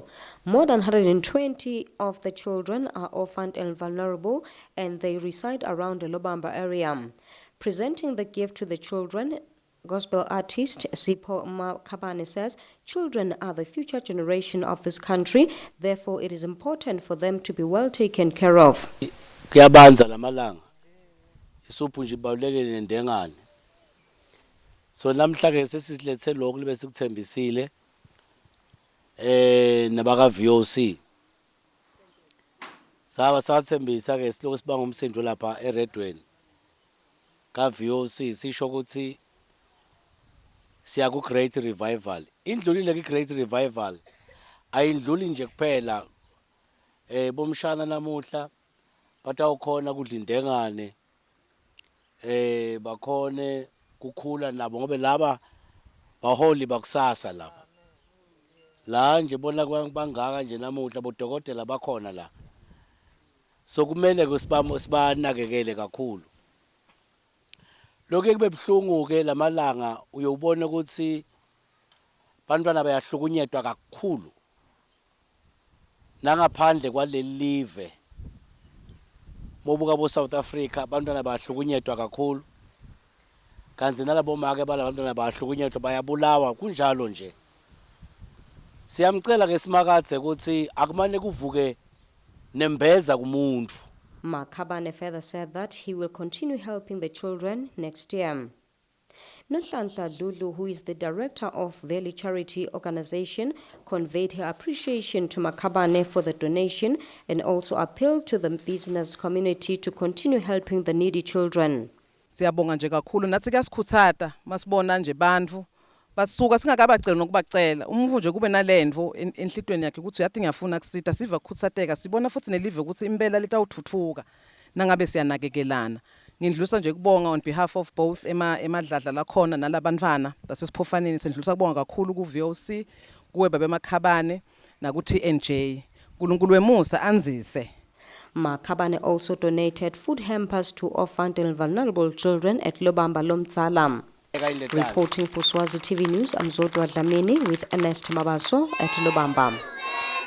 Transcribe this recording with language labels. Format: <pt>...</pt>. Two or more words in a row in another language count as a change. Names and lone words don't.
<en>More than 120 of the children are orphaned and vulnerable, and they reside around the Lobamba area. Presenting the gift to the children, gospel artist Sipho Makhabane says children are the future generation of this country, therefore it is important for them to be well taken care of.</en> <ss>Kuyabanza lamalanga. Isuphu nje ibalulekile nendengane. So namhla ke sesilethe lokho libe sikuthembisile nabaka VOC. Sathembisa ke siloko sibanga umsindo lapha eRedweni. Ka VOC sisho ukuthi siya ku Great Revival. Indlulile ke Great Revival. Ayindluli nje kuphela bomshana namuhla batawukhona kudlindengane bakhone kukhula nabo ngobe laba baholi bakusasa laba la nje bona bangaka nje namuhla bodokotela bakhona la so kumele sibanakekele kakhulu lokho kube bhlungu ke lamalanga uyobona ukuthi bantwana bayahlukunyetwa kakhulu nangaphandle kwaleli live mobuka bo South Africa abantwana bayahlukunyetwa kakhulu kanti nalabo make balabantwana bayahlukunyetwa bayabulawa kunjalo nje siyamcela ke simakadze ukuthi akumane kuvuke nembeza kumuntu.</ss> <en>Makhabane further said that he will continue helping the children next year. Nhlanhla Dludlu, who is the director of Valley Charity Organization, conveyed her appreciation to Makhabane for the donation and also appealed to the business community to continue helping the needy children.</en> <ss>Siyabonga nje kakhulu nathi kuyasikhuthaza masibona nje bantfu basuka singakabacela nokubacela umvu nje kube nalendvo enhlitweni yakhe ukuthi uyathi ngiyafuna kusita siva kukhuthateka sibona futhi nelive ukuthi impela litawuthuthuka nangabe siyanakekelana ngindlusa nje kubonga</ss> <en>on behalf of both</en> <ss>emadladla lakhona nalabantwana basesiphofaneni sendlusa kubonga kakhulu ku VOC kuwe babe Makhabane na ku TNJ uNkulunkulu wemusa anzise.</ss> <en>Makhabane also donated food hampers to orphaned and vulnerable children at Lobamba Lomtsalam. Reporting for Swazi TV News, I'm Zodwa Dlamini with Ernest Mabaso at Lobamba.</en>